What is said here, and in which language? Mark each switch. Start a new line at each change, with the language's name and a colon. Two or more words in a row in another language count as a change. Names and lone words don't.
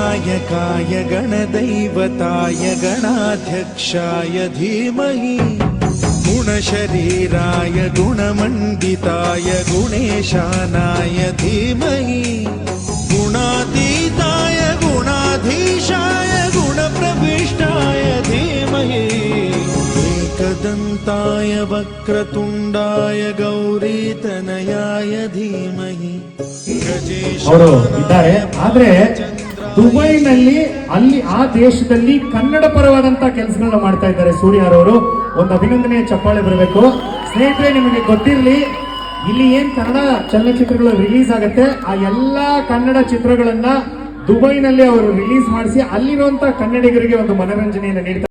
Sanskrit: गणनायकाय गणदैवताय गणाध्यक्षाय धीमहि गुणशरीराय गुणमण्डिताय गुणेशानाय धीमहि गुणातीताय गुणाधीशाय गुणप्रविष्टाय धीमहि एकदन्ताय वक्रतुण्डाय गौरीतनयाय धीमहि
Kannada: ಅವರು ಇದ್ದಾರೆ. ಆದ್ರೆ ದುಬೈನಲ್ಲಿ ಅಲ್ಲಿ ಆ ದೇಶದಲ್ಲಿ ಕನ್ನಡ ಪರವಾದಂತಹ ಕೆಲಸಗಳನ್ನ ಮಾಡ್ತಾ ಇದ್ದಾರೆ ಸೂರ್ಯರವರು. ಒಂದು ಅಭಿನಂದನೆಯ ಚಪ್ಪಾಳೆ ಬರಬೇಕು. ಸ್ನೇಹಿತರೆ, ನಿಮಗೆ ಗೊತ್ತಿರಲಿ, ಇಲ್ಲಿ ಏನ್ ಕನ್ನಡ ಚಲನಚಿತ್ರಗಳು ರಿಲೀಸ್ ಆಗುತ್ತೆ, ಆ ಎಲ್ಲಾ ಕನ್ನಡ ಚಿತ್ರಗಳನ್ನ ದುಬೈನಲ್ಲಿ ಅವರು ರಿಲೀಸ್ ಮಾಡಿಸಿ ಅಲ್ಲಿರುವಂತಹ ಕನ್ನಡಿಗರಿಗೆ ಒಂದು ಮನರಂಜನೆಯನ್ನು ನೀಡ್ತಾರೆ.